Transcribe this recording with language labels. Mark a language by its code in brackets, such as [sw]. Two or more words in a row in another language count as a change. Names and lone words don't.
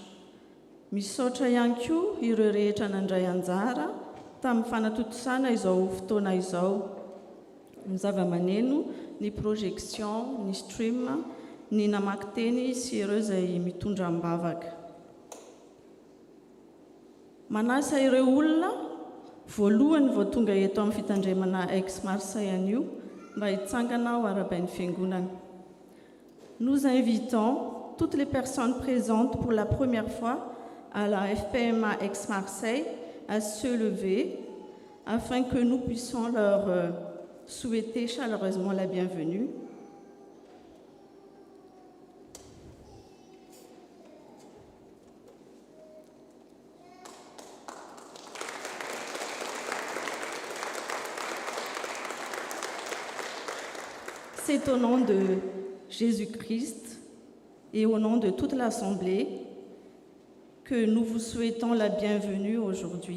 [mg] Misaotra ihany koa ireo rehetra nandray anjara tamin'ny fanatotosana izao fotoana izao, ny zava-maneno, ny projection, ny stream, ny namaky teny sy ireo izay mitondra mbavaka. Manasa ireo olona voalohany vao tonga eto amin'ny fitandremana Aix Marseille anio mba hitsangana ao arabain'ny fiangonana. [fr] Nous invitons toutes les personnes présentes pour la première fois à la FPMA Aix Marseille à se lever afin que nous puissions leur souhaiter chaleureusement la bienvenue. C'est au nom de Jésus-Christ et au nom de toute l'Assemblée que nous vous souhaitons la bienvenue aujourd'hui.